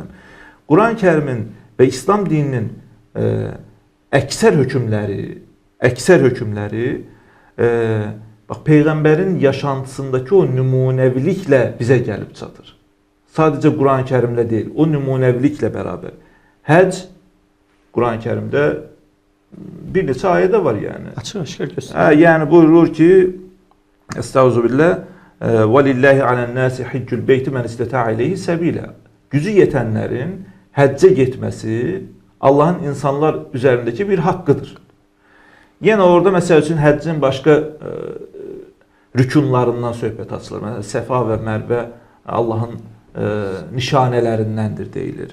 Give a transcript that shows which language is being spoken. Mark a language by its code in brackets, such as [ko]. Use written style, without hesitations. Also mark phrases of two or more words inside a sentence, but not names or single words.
[az] Qurani-Kərimin və İslam dininin əksər hökmləri bax, Peyğəmbərin yaşantısındakı o nümunəviliklə bizə gəlib çatır. Sadəcə Qurani-Kərimlə deyil, o nümunəviliklə bərabər. Həcc Qurani-Kərimdə bir neçə ayədə var yəni. Açıq-aşkar göstərir. Yəni buyurur ki, [ar] Estağfirullah, "ولله على الناس حج البيت من استطاع إليه سبيلا." [az] Gücü yetənlərin həccə getməsi Allahın insanlar üzərindəki bir haqqıdır. Yenə orada məsəl üçün həccin başqa rükunlarından söhbət açılır. Məsələn, Səfa və Mərvə Allahın nişanələrindəndir deyilir.